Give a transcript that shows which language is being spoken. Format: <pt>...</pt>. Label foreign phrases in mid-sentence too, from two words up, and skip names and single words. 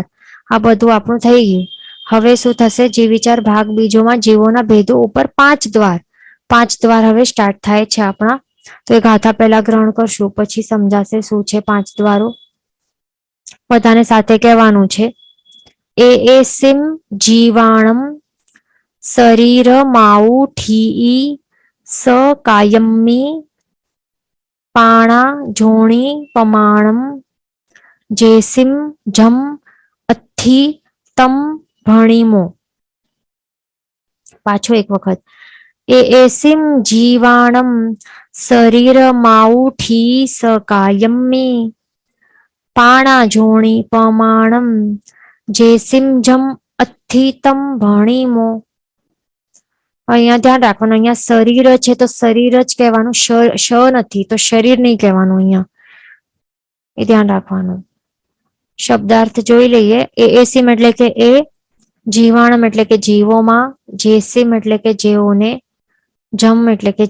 <gu>આ બધું આપણું થઈ ગયું. હવે શું થશે? જીવ વિચાર ભાગ બીજોમાં જીવોના ભેદો ઉપર 5 દ્વાર હવે સ્ટાર્ટ થાય છે આપણા. તો એ ગાથા પહેલા ગ્રહણ કરશું, પછી સમજાશે શું છે 5 દ્વારો. બધાને સાથે કહેવાનું છે.</gu> <pra>एएसिम जीवाणम शरीरमाऊठी स कायम्मी पाणा जोणी पमाणम जेसिम जम अथी तम भणिमो।</pra> <gu>પાછો એક વખત</gu> <pra>एएसिम जीवाणम शरीरमाऊठी स कायम्मी पाणा जोणी पमाणम जेसिम जम अथितम भणिमो।</pra> <gu>અહીંયા ધ્યાન રાખવાનું, અહીંયા શરીર છે તો શરીર જ કહેવાનું, શ નથી તો શરીર નહીં કહેવાનું, અહીંયા એ ધ્યાન રાખવાનું. શબ્દાર્થ જોઈ લઈએ. એએસિમ એટલે કે એ, જીવાણમ એટલે કે જીવોમાં, જેસિમ એટલે કે જેઓને, જમ એટલે કે</gu>